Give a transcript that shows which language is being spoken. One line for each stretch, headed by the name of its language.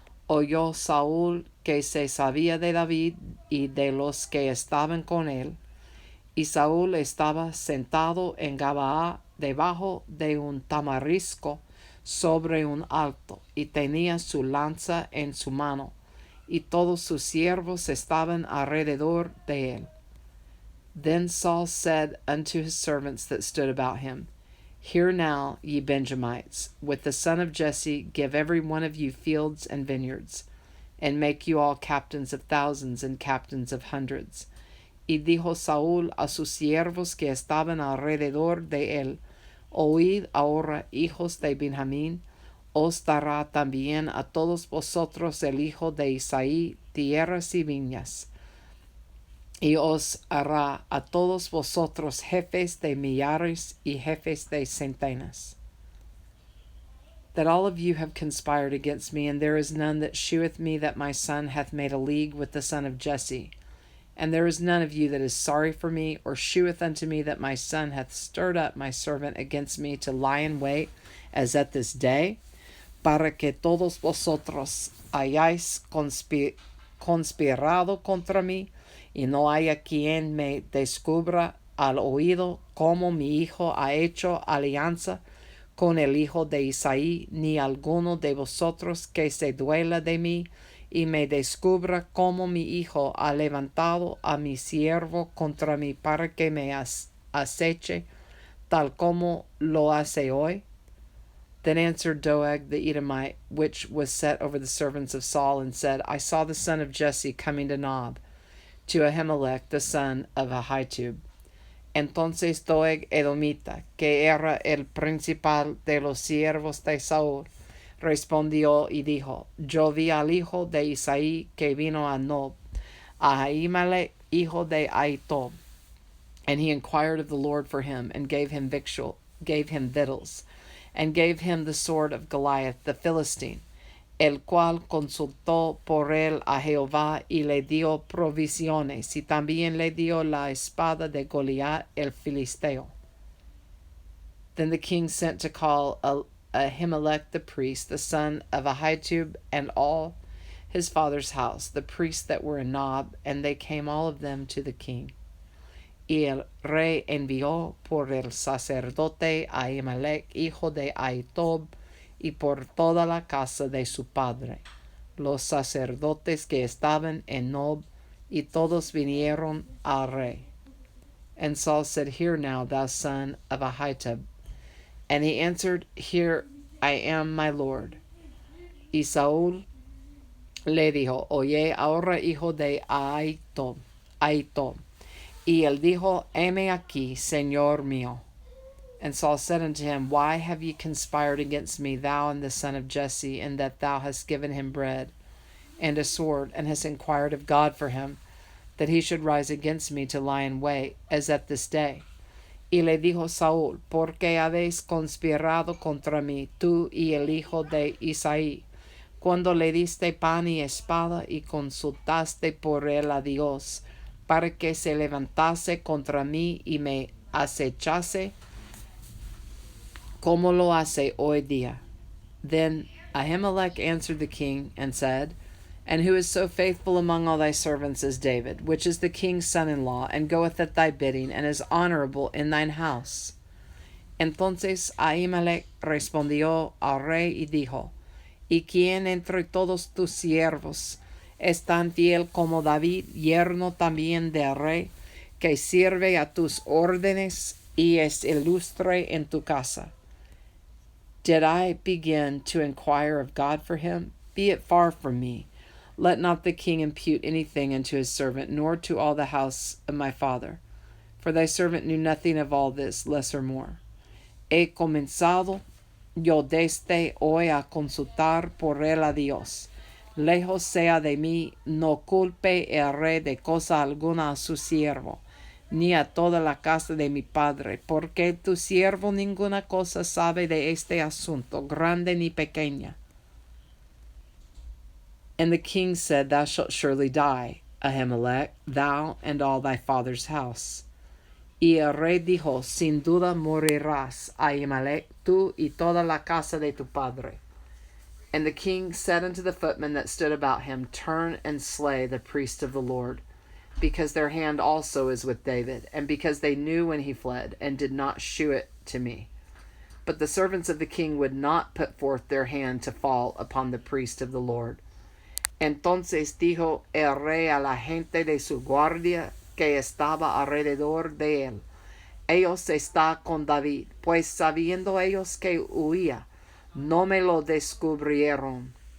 Spanish: Oyó Saúl que se sabía de David y de los que estaban con él, y Saúl estaba sentado en Gabaa debajo de un tamarisco sobre un alto, y tenía su lanza en su mano, y todos sus siervos estaban alrededor de él.
English: Then Saul said unto his servants that stood about him, Hear now, ye Benjamites, with the son of Jesse give every one of you fields and vineyards, and make you all captains of thousands and captains of hundreds.
Spanish: Y dijo Saúl a sus siervos que estaban alrededor de él, Oíd ahora, hijos de Benjamín, os dará también a todos vosotros el hijo de Isaí tierras y viñas, y os hará a todos vosotros jefes de millares y jefes de centenas.
English: That all of you have conspired against me, and there is none that sheweth me that my son hath made a league with the son of Jesse. And there is none of you that is sorry for me, or sheweth unto me that my son hath stirred up my servant against me to lie in wait, as at this day,
Spanish: para que todos vosotros hayáis conspirado contra mí, y no haya quien me descubra al oído como mi hijo ha hecho alianza con el hijo de Isaí, ni alguno de vosotros que se duela de mí, y me descubra como mi hijo ha levantado a mi siervo contra mí para que me aceche, tal como lo hace hoy.
English: Then answered Doeg the Edomite, which was set over the servants of Saul, and said, I saw the son of Jesse coming to Nob, to Ahimelech the son of Ahitub.
Spanish: Entonces Doeg Edomita, que era el principal de los siervos de Saúl, respondió y dijo, Yo vi al hijo de Isaí que vino a Nob, a Ahimelech hijo de Ahitub.
English: And he inquired of the Lord for him, and gave him victuals, and gave him the sword of Goliath the Philistine,
Spanish: el cual consultó por él a Jehová y le dio provisiones, y también le dio la espada de Goliat el Filisteo.
English: Then the king sent to call Ahimelech the priest, the son of Ahitub, and all his father's house, the priests that were in Nob, and they came all of them to the king.
Spanish: Y el rey envió por el sacerdote Ahimelech, hijo de Ahitub, y por toda la casa de su padre, los sacerdotes que estaban en Nob, y todos vinieron al rey.
English: And Saul said, Hear now, thou son of Ahitub. And he answered, Here I am, my lord.
Spanish: Y Saúl le dijo, Oye ahora, hijo de Ahitub. Y él dijo, Heme aquí, señor mío.
English: And Saul said unto him, Why have ye conspired against me, thou and the son of Jesse, in that thou hast given him bread and a sword, and hast inquired of God for him, that he should rise against me to lie in wait, as at this day?
Spanish: Y le dijo Saúl, ¿Por qué habéis conspirado contra mí, tú y el hijo de Isaí, cuando le diste pan y espada, y consultaste por él a Dios, para que se levantase contra mí y me acechase, como lo hace hoy día?
English: Then Ahimelech answered the king, and said, And who is so faithful among all thy servants as David, which is the king's son-in-law, and goeth at thy bidding, and is honorable in thine house?
Spanish: Entonces Ahimelech respondió al rey y dijo, ¿Y quién entre todos tus siervos es tan fiel como David, yerno también del rey, que sirve a tus órdenes y es ilustre en tu casa?
English: Did I begin to inquire of God for him? Be it far from me. Let not the king impute anything unto his servant, nor to all the house of my father. For thy servant knew nothing of all this, less or more.
Spanish: He comenzado yo desde hoy a consultar por él a Dios. Lejos sea de mí, no culpe el rey de cosa alguna a su siervo, ni a toda la casa de mi padre, porque tu siervo ninguna cosa sabe de este asunto, grande ni pequeña.
English: And the king said, Thou shalt surely die, Ahimelech, thou and all thy father's house.
Spanish: Y el rey dijo, Sin duda morirás, Ahimelech, tú y toda la casa de tu padre.
English: And the king said unto the footmen that stood about him, Turn and slay the priest of the Lord, because their hand also is with David, and because they knew when he fled, and did not shew it to me. But the servants of the king would not put forth their hand to fall upon the priest of the Lord.
Spanish: Entonces dijo el rey a la gente de su guardia que estaba alrededor de él, Ellos está con David, pues sabiendo ellos que huía, no me lo descubrieron.